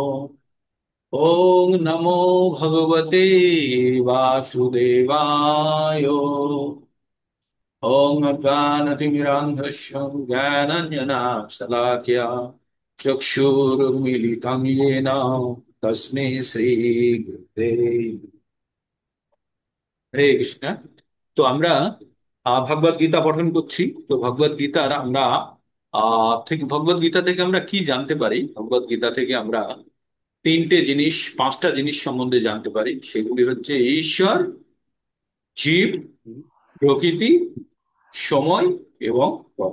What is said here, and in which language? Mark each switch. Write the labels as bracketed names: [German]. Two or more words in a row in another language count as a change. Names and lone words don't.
[Sanskrit] ओम नमो भगवते वासुदेवाय। ओम ज्ञानतिमिरान्धस्य ज्ञानाञ्जनशलाकया चक्षुरुन्मीलितं येन तस्मै श्रीगुरुवे হরে কৃষ্ণ। [Bangla] তো আমরা ভগবদ গীতা পঠন করছি। তো ভগবদ গীতার আমরা ভগবদ গীতা থেকে আমরা কি জানতে পারি? ভগবদ গীতা থেকে আমরা পাঁচটা জিনিস সম্বন্ধে জানতে পারি। সেগুলি হচ্ছে ঈশ্বর, জীব, প্রকৃতি, সময় এবং পর।